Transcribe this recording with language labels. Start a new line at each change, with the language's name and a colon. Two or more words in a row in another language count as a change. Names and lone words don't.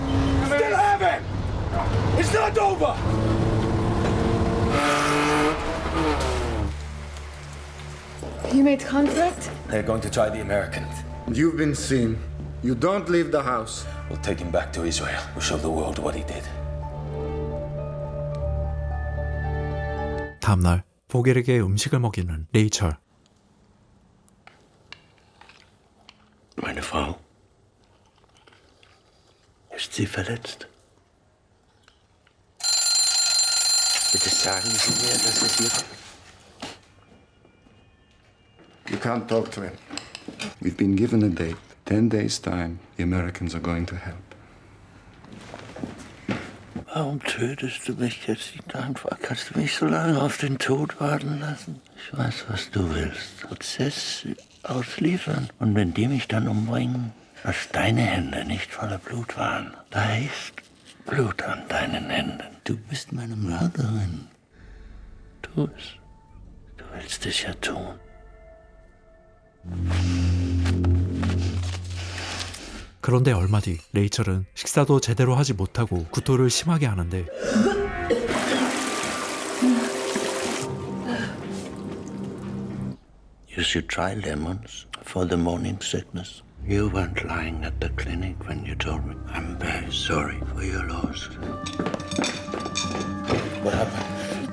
English: Still have him! It's not over! You made contract? They're going to try the Americans. You've been seen. You don't leave the house. We'll take him back to Israel. We'll show the world what he did.
Korean: 다음날 보겔에게 음식을 먹이는 레이첼.
German: Meine Frau. Ist sie verletzt? Bitte sagen Sie mir, dass es ihr...
English: You can't talk to him. We've been given a date. 10 days' time, the Americans are going to help.
German: Warum tötest du mich jetzt nicht einfach? Kannst du mich so lange auf den Tod warten lassen? Ich weiß, was du willst. Prozess ausliefern. Und wenn die mich dann umbringen, dass deine Hände nicht voller Blut waren. Da ist Blut an deinen Händen. Du bist meine Mörderin. Tu es. Du willst es ja tun.
Korean: 그런데 얼마 뒤 레이첼은 식사도 제대로 하지 못하고 구토를 심하게 하는데
English: You should try lemons for the morning sickness. You weren't lying at the clinic when you told me. I'm very sorry for your loss. What happened?